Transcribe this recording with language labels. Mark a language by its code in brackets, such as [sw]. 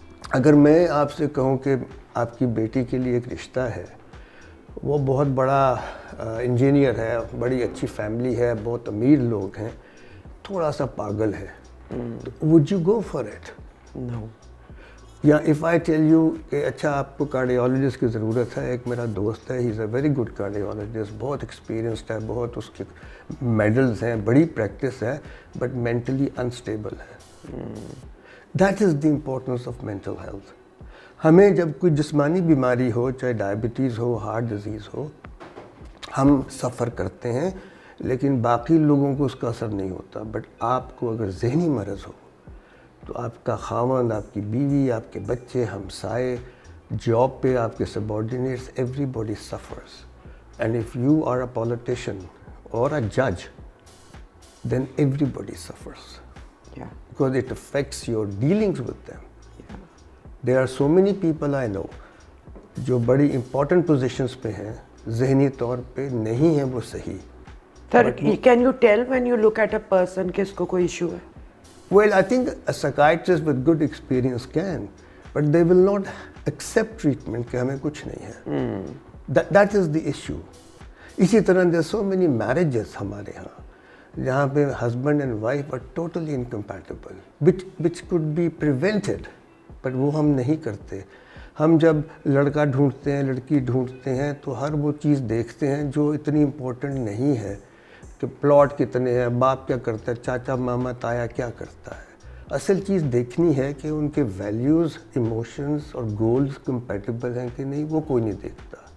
[ur] اگر میں آپ سے کہوں کہ آپ کی بیٹی کے لیے ایک رشتہ ہے, وہ بہت بڑا انجینئر ہے, بڑی اچھی فیملی ہے, بہت امیر لوگ ہیں, تھوڑا سا پاگل ہے, [en] would you go for it? No. [ur] یا [en] if I tell you [ur] کہ اچھا آپ کو کارڈیالوجسٹ کی ضرورت ہے, ایک میرا دوست ہے, [en] he is a very good cardiologist, [ur] بہت ایکسپیرینسڈ ہے, بہت اس کے میڈلز ہیں, بڑی پریکٹس ہے, [en] but mentally unstable [ur] ہے. [en] That is the importance of mental health. [ur] ہمیں جب کوئی جسمانی بیماری ہو, چاہے ڈائبٹیز ہو, ہارٹ ڈیزیز ہو, ہم سفر کرتے ہیں, لیکن باقی لوگوں کو اس کا اثر نہیں ہوتا. بٹ آپ کو اگر ذہنی مرض ہو تو آپ کا خاوند, آپ کی بیوی, آپ کے بچے, ہمسائے, جاب پہ آپ کے subordinates, [en] Every body suffers. And if you are a politician اور اے جج, then every body suffers. Yeah. Because it affects your dealings with them. Yeah. There are so many people I know [ur] جو بڑی important positions پہ ہیں, ذہنی طور پہ نہیں ہیں وہ صحیح. [en] Sir, can you tell when you look at a person [ur] کہ اس کو کوئی issue ہے؟ [en] Well, I think a psychiatrist with good experience can, but they will not accept treatment [ur] کہ ہمیں کچھ نہیں ہے. [en] That is the issue. [ur] اسی طرح [en] there are so many marriages [ur] ہمارے ہاں جہاں پہ [en] husband and wife are totally incompatible, which could be prevented, but [ur] وہ ہم نہیں کرتے. ہم جب لڑکا ڈھونڈتے ہیں, لڑکی ڈھونڈتے ہیں, تو ہر وہ چیز دیکھتے ہیں جو اتنی امپورٹنٹ نہیں ہے, کہ پلاٹ کتنے ہیں, باپ کیا کرتا ہے, چاچا ماما تایا کیا کرتا ہے. اصل چیز دیکھنی ہے کہ ان کے ویلیوز, ایموشنز اور گولز کمپیٹیبل ہیں کہ نہیں, وہ کوئی نہیں دیکھتا.